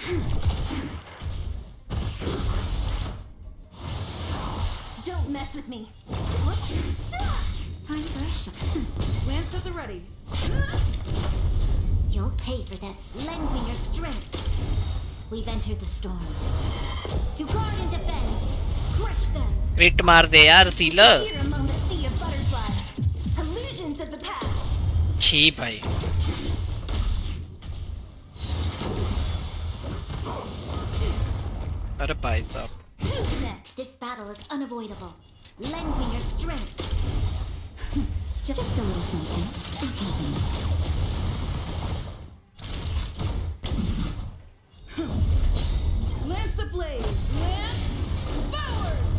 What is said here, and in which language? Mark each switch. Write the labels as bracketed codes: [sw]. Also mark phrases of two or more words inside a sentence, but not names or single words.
[en] Don't mess with me. time for a shot. Lance at the ready. You'll pay for this. Lend me your strength. We've entered the storm. To guard and defend. Crush them. [hi] क्रिट मार दे यार सीलर. [en] Here among the sea of butterflies. Illusions of the past. [hi] छी भाई. अरे भाई साहब. [en] Who's next? This battle is unavoidable. Lend me your strength. Just a little something. Lance ablaze! Lance forward!